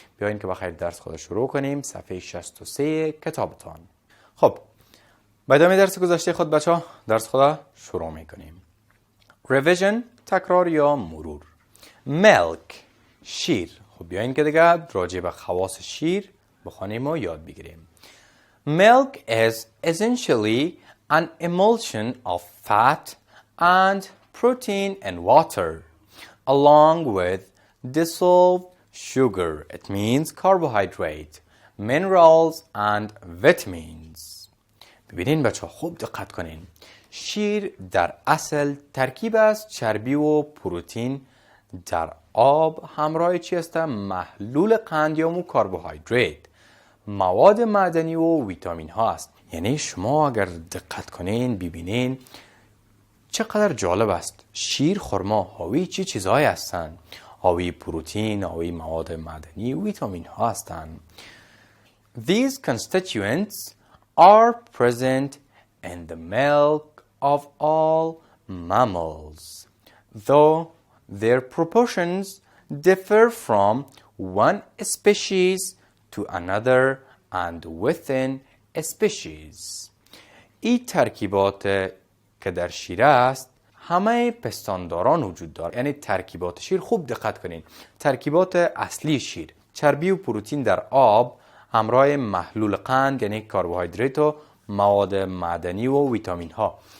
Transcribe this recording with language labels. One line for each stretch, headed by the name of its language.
Persian: بیاین که بخیر درس خود شروع کنیم. صفحه 63 کتابتان. خب با ادامه درس گذشته خود بچه‌ها درس خود شروع میکنیم. ریویژن، تکرار یا مرور. ملک، شیر. خب بیاین که دیگه راجع به خواص شیر بخوانیم و یاد بگیریم.
English: Milk is essentially an emulsion of fat and protein and water, along with dissolved sugar. It means carbohydrate, minerals and vitamins.
Persian: ببینین بچه خوب دقت کنین. شیر در اصل ترکیب از چربی و پروتئین در آب همراه چی است؟ محلول قند یا کربوهیدرات، مواد معدنی و ویتامین ها است. یعنی شما اگر دقت کنین ببینین چقدر جالب است. شیر، خرما حاوی چی چیزهایی هستند؟ حاوی پروتئین، حاوی مواد معدنی و ویتامین ها هستند.
English: These constituents are present in the milk of all mammals, though their proportions differ from one species to another and within a species.
Persian: این ترکیبات که در شیر است همه پستانداران وجود دارد. یعنی ترکیبات شیر، خوب دقت کنین، ترکیبات اصلی شیر چربی و پروتئین در آب همراه محلول قند یعنی کربوهیدرات و مواد معدنی و ویتامین ها.